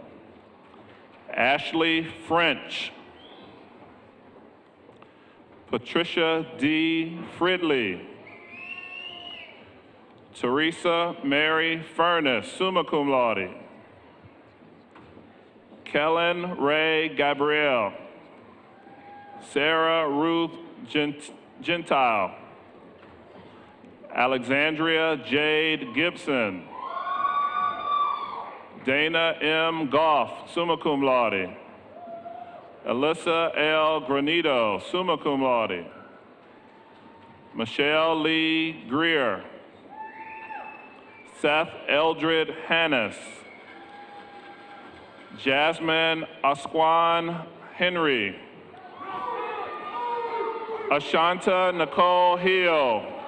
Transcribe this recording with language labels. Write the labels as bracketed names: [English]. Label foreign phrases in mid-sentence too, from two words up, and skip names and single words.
[English] Ashley French. Patricia D. Fridley. Teresa Mary Furness, [Latin] summa cum laude. [English] Kellen Ray Gabrielle. Sarah Ruth Gentile. Alexandria Jade Gibson. Dana M. Goff, [Latin] summa cum laude. [English] Alyssa L. [Latin] Granito, summa cum laude. [English] Michelle Lee Greer. Seth Eldred Hannes. Jasmine Asquan Henry. Ashanta Nicole Hill.